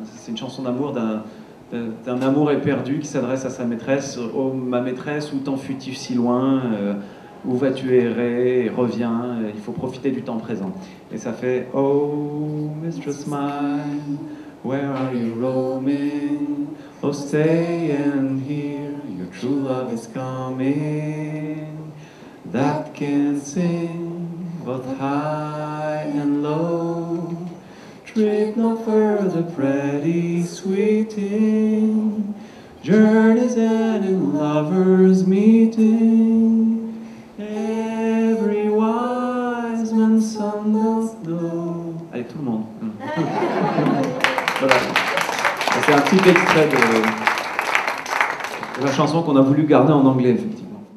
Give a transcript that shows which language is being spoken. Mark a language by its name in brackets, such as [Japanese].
[French] C'est une chanson d'amour d'un amour éperdu qui s'adresse à sa maîtresse. Oh ma maîtresse, où t'en fus-tu si loin? Où vas-tu errer? Reviens. Il faut profiter du temps présent. Et ça fait [English] Oh mistress mine. Where are you roaming? Oh, stay and hear your true love is coming. That can sing both high and low. Trip no further, pretty sweeting. Journeys end in lovers meeting. Every wise man's son doth know. [French] Allez, tout le monde. Voilà. C'est un petit extrait de la chanson qu'on a voulu garder en anglais, effectivement.